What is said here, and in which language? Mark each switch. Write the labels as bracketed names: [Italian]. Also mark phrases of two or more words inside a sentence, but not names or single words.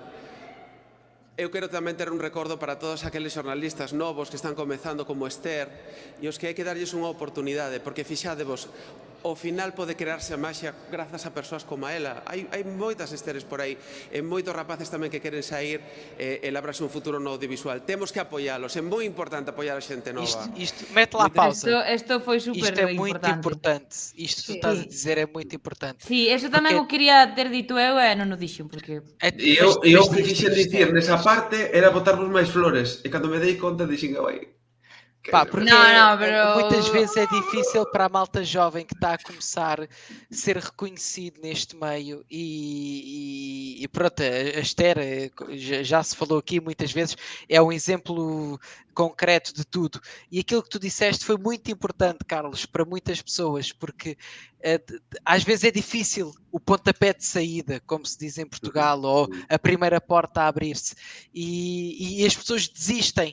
[Galician] Eu quero tamén ter un recordo para todos aqueles xornalistas novos que están comezando como Esther e os que hai que darlles unha oportunidade, porque fixádevos, ao final pode crearse a maxia grazas a persoas como a ela. Hai moitas Esteres por aí e moitos rapaces tamén que queren sair e labrarse un futuro no audiovisual. Temos que apoialos, é moi importante apoiar a xente nova. [Portuguese] Mete lá a pausa. Isto foi super importante. Isto é muito importante. Isto que tu estás a dizer é muito importante. [Galician] Sí, eso tamén o quería ter dito eu e non o dixen, porque... E eu que quixen dicir nesa parte era botarvos máis flores, e cando me dei conta dixen que vai... [Portuguese] Porque muitas vezes é difícil para a malta jovem que está a começar a ser reconhecido neste meio e pronto, a Esther já se falou aqui muitas vezes, é um exemplo concreto de tudo, e aquilo que tu disseste foi muito importante, Carlos, para muitas pessoas, porque às vezes é difícil o pontapé de saída, como se diz em Portugal, ou a primeira porta a abrir-se, e as pessoas desistem.